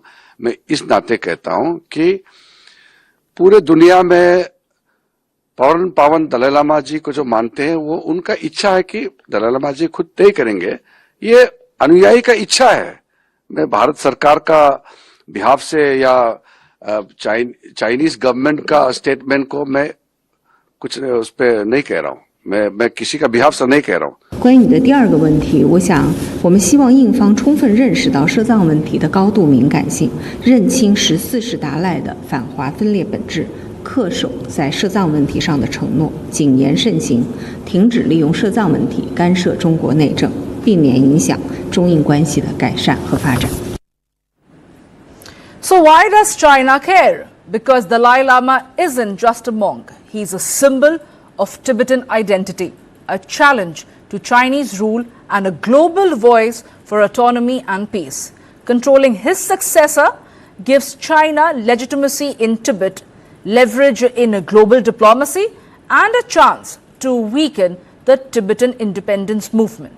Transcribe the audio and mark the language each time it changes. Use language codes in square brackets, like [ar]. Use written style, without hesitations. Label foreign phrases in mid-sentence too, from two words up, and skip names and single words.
[hi] मैं इस नाते कहता हूं कि पूरे दुनिया में परम पावन दलाई लामा जी को जो मानते हैं, वो उनका इच्छा है कि दलाई लामा जी खुद तय करेंगे। ये अनुयायी का इच्छा है। मैं भारत सरकार का बिहाफ से या [en] Chinese government [hi] का स्टेटमेंट को मैं कुछ उस पे नहीं कह रहा हूं। मैं किसी का बिहाफ से नहीं कह रहा हूं। [zh] 关于你的第二个问题，我想我们希望印方充分认识到摄藏问题的高度敏感性，认清14世达赖的反华分裂本质，恪守在摄藏问题上的承诺，谨言慎行，停止利用摄藏问题干涉中国内政，避免影响中印关系的改善和发展。 [en] So why does China care? Because Dalai Lama isn't just a monk. He's a symbol of Tibetan identity, a challenge to Chinese rule and a global voice for autonomy and peace. Controlling his successor gives China legitimacy in Tibet, leverage in a global diplomacy, and a chance to weaken the Tibetan independence movement.